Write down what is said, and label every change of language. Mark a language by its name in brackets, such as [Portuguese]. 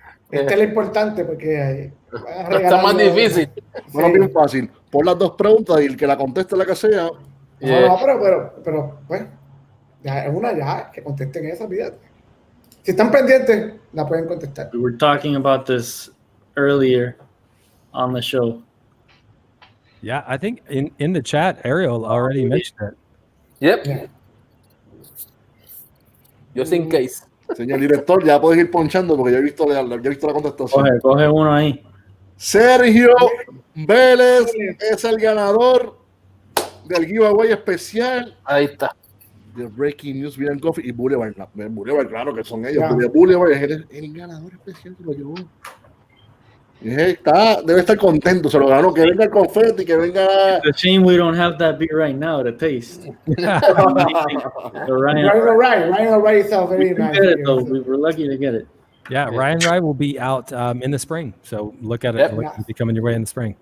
[Spanish] Esta es lo importante porque... Está más difícil. Bueno, bien fácil. Pon las dos preguntas y el que la conteste la que sea. No, pero pues... Ya es una que contesten esa vida. Si están pendientes, la pueden contestar. [English] We were talking about this earlier on the show. Yeah, I think in the chat, Ariel already mentioned it. Yep. Yeah. Just in case. [Spanish] Señor director, ya puedes ir ponchando porque ya he visto la contestación. Coge uno ahí. Sergio Vélez es el ganador del giveaway especial. Ahí está. De Breaking News Beer and Coffee y Boulevard. Boulevard, claro que son ellos. Yeah. Boulevard es el ganador especial que lo llevó. Debe estar contento, se lo ganó. Que venga el confeti, que venga. [English] It's a shame we don't have that beer right now to taste. Ryan O'Reilly is very nice. We were lucky to get it. Yeah, Ryan Rye will be out in the spring. So look at it. It'll be coming your way in the spring.